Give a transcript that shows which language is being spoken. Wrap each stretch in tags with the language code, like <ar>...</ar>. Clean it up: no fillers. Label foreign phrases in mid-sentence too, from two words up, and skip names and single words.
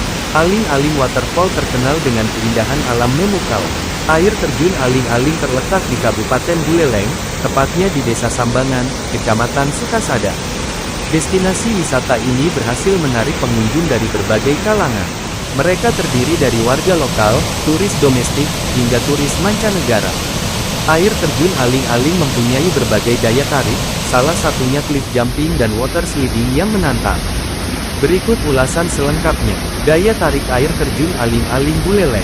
<id>Aling-Aling Waterfall terkenal dengan keindahan alam memukau. Air terjun Aling-Aling terletak di Kabupaten Buleleng, tepatnya di Desa Sambangan, Kecamatan Sukasada. Destinasi wisata ini berhasil menarik pengunjung dari berbagai kalangan. Mereka terdiri dari warga lokal, turis domestik, hingga turis mancanegara. Air terjun Aling-Aling mempunyai berbagai daya tarik, salah satunya</id> <en>cliff jumping</en> <id>dan</id> <en>water sliding</en> <id>yang menantang. Berikut ulasan selengkapnya. Daya tarik air terjun Aling-Aling Buleleng.</id>